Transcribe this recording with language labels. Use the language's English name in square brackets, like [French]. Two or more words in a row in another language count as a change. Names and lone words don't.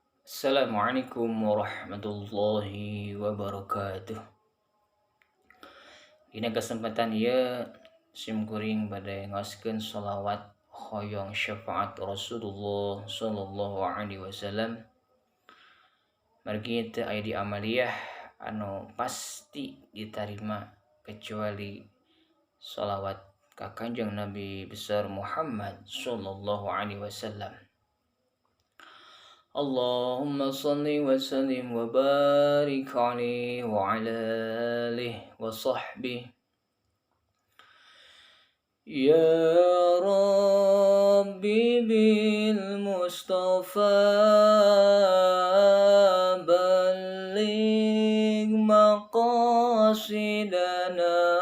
[Arabic] السلام عليكم ورحمة الله وبركاته. [Sundanese] Dina kesempatan ieu simkuring bade ngaoskeun sholawat hoyong syafaat Rasulullah [Arabic] صلى الله عليه وسلم. [Sundanese] Margi teu aya di amaliyah anu pasti ditarima kecuali sholawat ka Kanjeng Nabi besar Muhammad [Arabic] صلى الله عليه وسلم. اللهم صل وسلم وبارك عليه وعلى آله وصحبه. يا رب بالمصطفى بلغ مقاصدنا